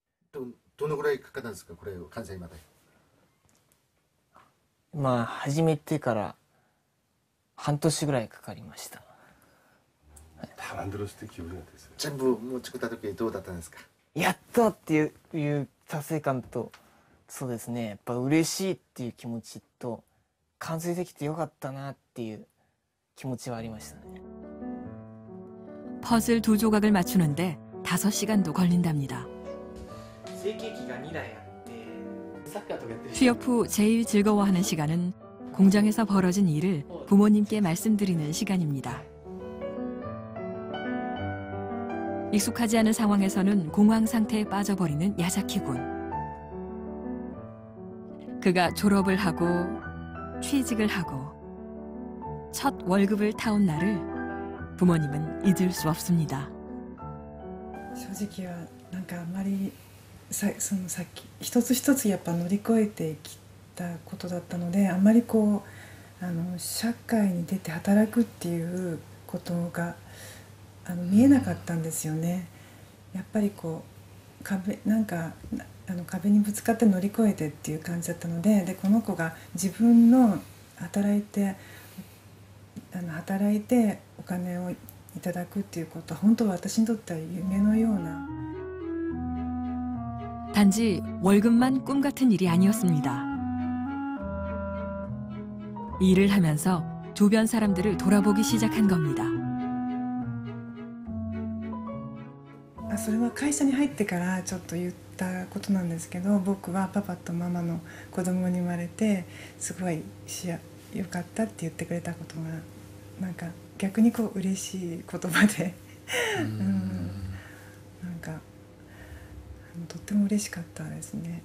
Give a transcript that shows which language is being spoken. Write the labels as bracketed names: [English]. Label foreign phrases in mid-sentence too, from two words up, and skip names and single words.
[Japanese] どのぐらいかかったんですか、これを完成まで。まあ始めてから半年ぐらいかかりました。 [Korean] 다 만들었을 때 기분이 어땠어요? [Japanese] 全部もう作った時どうだったんですか。やったっていう達成感と、そうですね、やっぱ嬉しいっていう気持ちと、完成できてよかったなっていう気持ちはありましたね。 [Korean] 퍼즐 2조각을 맞추는데 5시간도 걸린답니다. 취업 후 제일 즐거워하는 시간은 공장에서 벌어진 일을 부모님께 말씀드리는 시간입니다. 익숙하지 않은 상황에서는 공황 상태에 빠져버리는 야자키군. 그가 졸업을 하고 취직을 하고 첫 월급을 타온 날을 부모님은 잊을 수 없습니다. [Japanese] 正直はなんかあんまりそのさっき一つ一つやっぱ乗り越えてきたことだったので、あんまりこう社会に出て働くっていうことが見えなかったんですよね。やっぱりこう壁にぶつかって乗り越えてっていう感じだったので、この子が自分の働いてお金をいただくっていうことは本当は私にとっては夢のような。 [Korean] 단지 월급만 꿈 같은 일이 아니었습니다. 일을 하면서 주변 사람들을 돌아보기 시작한 겁니다. [Japanese] それは会社に入ってからちょっと言ったことなんですけど、僕はパパとママの子供に生まれてすごいよかったって言ってくれたことがなんか逆にこう嬉しい言葉でなんかとっても嬉しかったですね。